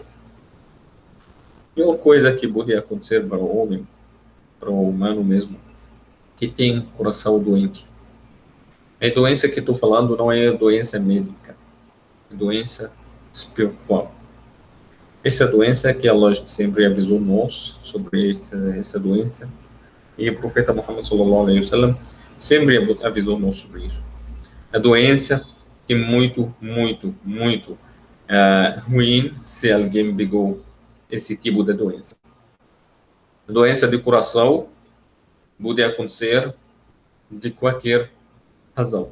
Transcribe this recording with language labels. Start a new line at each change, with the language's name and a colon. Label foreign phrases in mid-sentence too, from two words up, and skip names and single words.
Portuguese: A pior coisa que pode acontecer para o homem, para o humano mesmo, que tem coração doente. A doença que estou falando não é doença médica, é doença espiritual. Essa doença que Allah sempre avisou nós sobre essa doença, e o profeta Muhammad
Arabic: صلى الله عليه وسلم
Portuguese: sempre avisou nós sobre isso. A doença que é muito ruim se alguém pegou esse tipo de doença. A doença de coração pode acontecer de qualquer razão.